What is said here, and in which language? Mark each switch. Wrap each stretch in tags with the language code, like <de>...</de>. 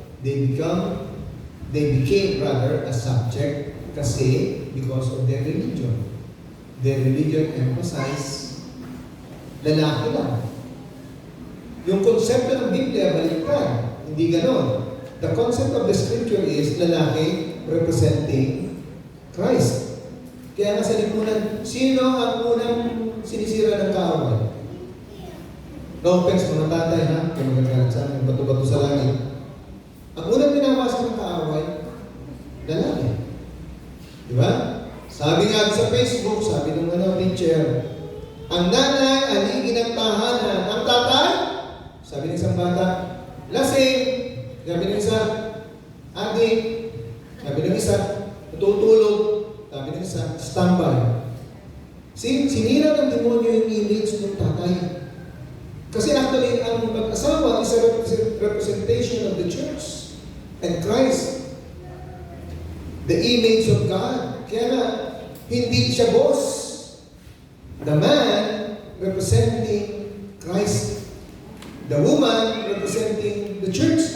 <en>They became rather a subject kasi because of their religion. Their religion emphasizes</en> <tl>lalaki lang. Yung konsepto ng Biblia, baliktad. Hindi ganon.</tl> <en>The concept of the scripture is lalaki representing Christ.</en> <tl>Kaya nga sa lipunan, sino ang unang sinisira ng kaaway? No offense, mga tatay ha, kaya magagalit sa amin, bato-bato sa langit. Ang unang pinawasan ng kaaway, lalaki. Di ba? Sabi nga sa Facebook, sabi ng teacher, ang nanay, aligin ng tahanan. Ang tatay, sabi ng isang bata, lasing. Sabi ng isa, adik. Sabi ng isa, tutulog. Sabi ng isa, standby. Sinira ng demonyo yung image ng tatay.</tl> <en>Kasi actually,</en> <tl>ang mag-asawa</tl> <en>is a representation of the church and Christ. The image of God.</en> <tl>Kaya nga, hindi siya boss.</tl> <en>The man representing Christ. The woman representing the church.</en>